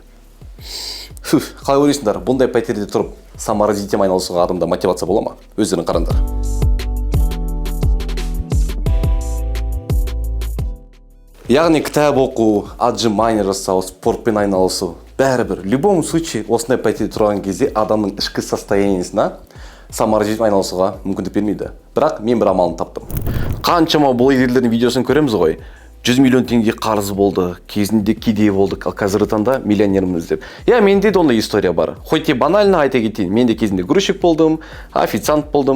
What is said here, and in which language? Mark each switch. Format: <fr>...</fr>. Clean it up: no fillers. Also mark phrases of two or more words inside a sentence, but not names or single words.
<kk>Қалай ойлайсыңдар, бұндай пәтерде тұрып саморазвитием айналысуға адамда мотивация бола ма? Өздерің қараңдар. Яғни кітап оқу, отжимание жасау, спортпен айналысу, бәрібір.</kk> <ru>В любом случае,</ru> <kk>осындай пәтерде тұрған кезде адамның ішкі состояниесіне саморазвитием айналысуға мүмкіндік бермейді. Бірақ мен бір амалын таптым. Қаншама блогерлердің видеосын көреміз ғой. 100 миллион теңге қарызы болды, кезінде кедей болдық, ал қазіргі таңда миллионерміз деп. Менде де ондай история бар.</kk> <ru>Хоть банально</ru> <kk>айта кетейін, мен де кезінде грузчик болдым, официант болдым.</kk>